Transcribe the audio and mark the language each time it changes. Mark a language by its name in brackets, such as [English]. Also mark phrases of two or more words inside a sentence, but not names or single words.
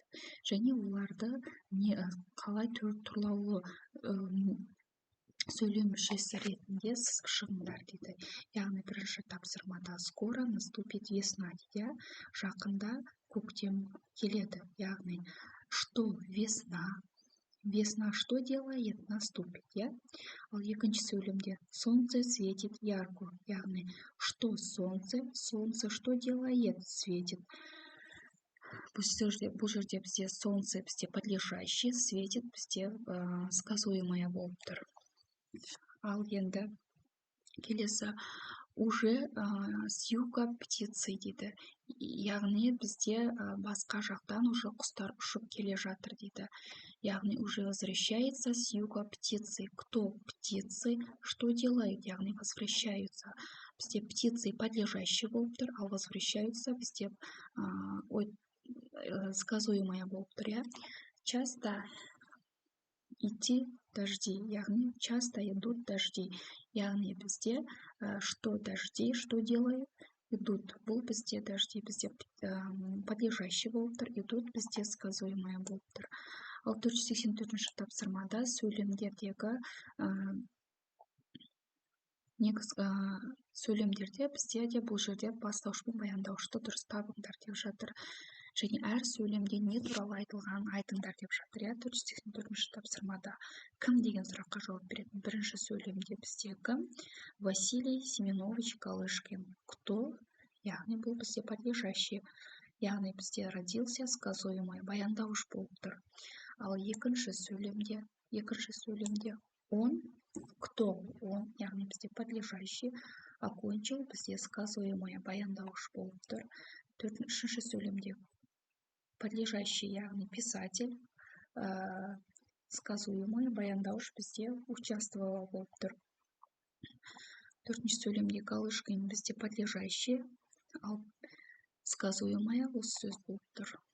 [Kazakh] Және оларды қалай тұрлаулы сөйлем мүшесі ретінде сызып шығыңдар дейді. Яғни бірінші тапсырмада [Russian] скоро наступит весна [Kazakh] дейді. Жақында көктем келеді. Яғни [Russian] что весна? Весна что делает? Наступит, [Kazakh] иә? Ал екінші сөйлемде [Russian] солнце светит ярко, [Kazakh] яғни [Russian] что солнце? Солнце что делает? Светит. [Kazakh] Бұл жерде бізде солнце бізде подлежащий, светит бізде сказуемое болып тұр. Ал енді келесі [Russian] уже с юга птицы [Kazakh] дейді. Яғни бізде басқа жақтан уже құстар ұшып келе жатыр дейді. [Russian] Яғни уже возвращается с юга птицы. Кто птицы? Что делают? Яғни возвращаются. [Kazakh] Бізде птицы подлежащий болып тұр, ал возвращаются бізде сказуемое болып тұр, иә? [Russian] Часто идти дожди, яғни часто идут дожди. [Kazakh] Яғни бізде [Russian] что дожди, что делают? Идут. [Kazakh] Бұл бізде дожди, бізде подлежащий болып тұр, идут бізде сказуемое болып тұр. Ал 484-ші тапсырмада сөйлемдердегі сөйлемдерде бізде де бұл жерде бастауыш пен баяндаушты дұрыс табыңдар деп жатыр. Және әр сөйлемде не туралы айтылғанын айтыңдар деп жатыр. 484-ші тапсырмада кім деген сұраққа жауап беретін. Бірінші сөйлемде бізде кім? Василий Семенович Калышкин. [Russian] Кто? [Kazakh] Яғни бұл бізде подлежащий. Яғни бізде [Russian] родился сказуемый, [Kazakh] баяндауыш болып тұр. Ал екінші сөйлемде [Russian] он, кто? Он, [Kazakh] яғни бізде [Russian] подлежащий, окончил, [Kazakh] бізде сказуемый, баяндауыш болып тұр. Үшінші сөйлемде подлежащий, яғни [Russian] писатель, сказуемый, [Kazakh] баяндауыш бізде участвовал болып тұр. Төртінші сөйлемде Калышкин бізде подлежащий, ал сказуемая осы сөз болып тұр.